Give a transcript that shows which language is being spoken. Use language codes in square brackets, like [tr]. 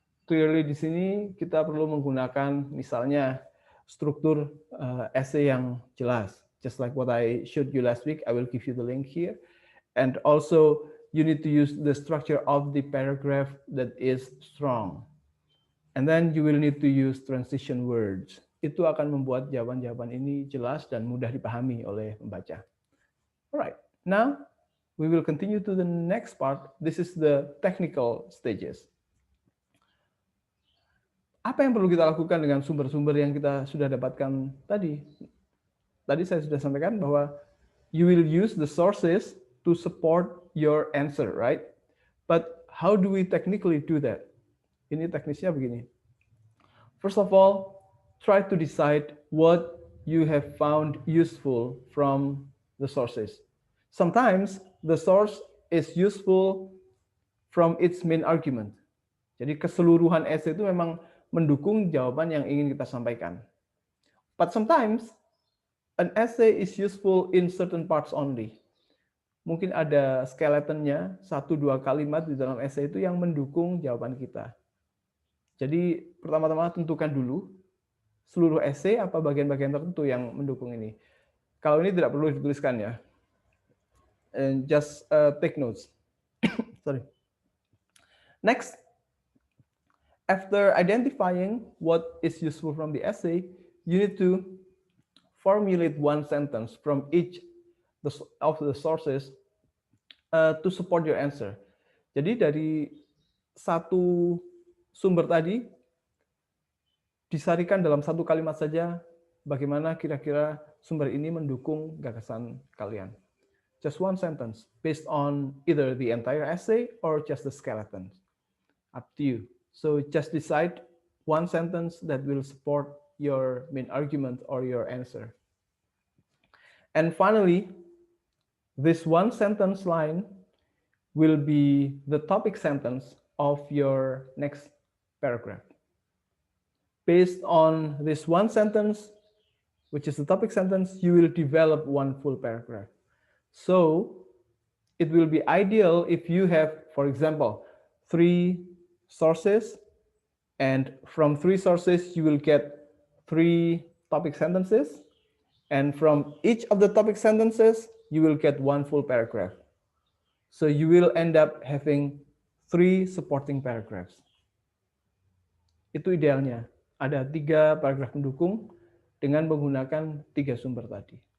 [en] Clearly [id] di sini kita perlu menggunakan misalnya struktur essay yang jelas. [en] Just like what I showed you last week, I will give you the link here. And also you need to use the structure of the paragraph that is strong. And then you will need to use transition words. [id] Itu akan membuat jawaban-jawaban ini jelas dan mudah dipahami oleh pembaca. [en] Alright, now we will continue to the next part. This is the technical stages. [id] Apa yang perlu kita lakukan dengan sumber-sumber yang kita sudah dapatkan tadi? Tadi saya sudah sampaikan bahwa [en] you will use the sources to support your answer, right? But how do we technically do that? [id] Ini teknisnya begini. [en] First of all, try to decide what you have found useful from the sources. Sometimes the source is useful from its main argument. [id] Jadi keseluruhan essay itu memang mendukung jawaban yang ingin kita sampaikan. [en] But sometimes an essay is useful in certain parts only. [id] Mungkin ada skeletonnya, 1-2 kalimat di dalam essay itu yang mendukung jawaban kita. Jadi pertama-tama tentukan dulu seluruh essay apa bagian-bagian tertentu yang mendukung ini. Kalau ini tidak perlu dituliskan ya. [en] And just take notes. Sorry. Next, after identifying what is useful from the essay, you need to formulate one sentence from each of the sources to support your answer. [id] Jadi dari satu sumber tadi disarikan dalam satu kalimat saja bagaimana kira-kira sumber ini mendukung gagasan kalian. [en] Just one sentence based on either the entire essay or just the skeleton. Up to you. So just decide one sentence that will support your main argument or your answer. And finally, this one sentence line will be the topic sentence of your next paragraph. Based on this one sentence, which is the topic sentence, you will develop one full paragraph. So it will be ideal if you have, for example, 3 sources, and from 3 sources you will get 3 topic sentences, and from each of the topic sentences you will get one full paragraph. So you will end up having 3 supporting paragraphs. [id] Itu idealnya. Ada 3 paragraf pendukung dengan menggunakan 3 sumber tadi.